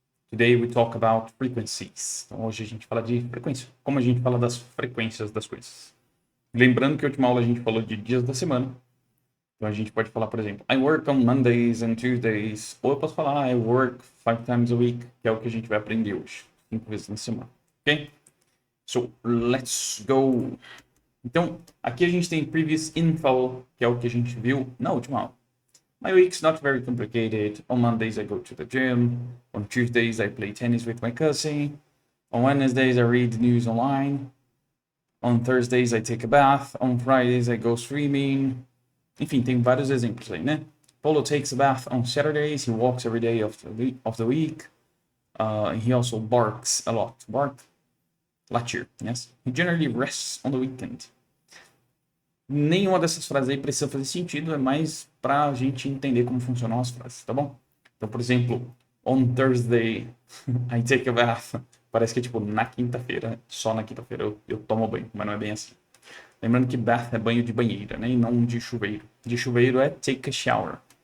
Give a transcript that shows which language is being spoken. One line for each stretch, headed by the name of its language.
English: Today we talk about frequencies.
Portuguese: Então hoje a gente fala de frequência, como a gente fala das frequências das coisas. Lembrando que a última aula a gente falou de dias da semana, então a gente pode falar, por exemplo,
English: I work on Mondays and Tuesdays,
Portuguese: ou eu posso falar
English: I work 5 times a week,
Portuguese: que é o que a gente vai aprender hoje, 5 vezes na semana, ok?
English: So, let's go!
Portuguese: Então, aqui a gente tem
English: previous info,
Portuguese: que é o que a gente viu na última aula.
English: My week's not very complicated. On Mondays I go to the gym. On Tuesdays I play tennis with my cousin. On Wednesdays I read news online. On Thursdays I take a bath. On Fridays I go swimming.
Portuguese: Enfim, tem vários exemplos aí, né?
English: Polo takes a bath on Saturdays. He walks every day of the week. He also barks a lot. Bark, latir, yes. He generally rests on the weekend.
Portuguese: Nenhuma dessas frases aí precisa fazer sentido, é mais pra gente entender como funcionam as frases, tá bom?
English: Então, por exemplo, on Thursday I take a bath.
Portuguese: Parece que é tipo na quinta-feira, só na quinta-feira eu tomo banho, mas não é bem assim. Lembrando que bath é banho de banheira, né? E não de chuveiro. De chuveiro é
English: take a shower.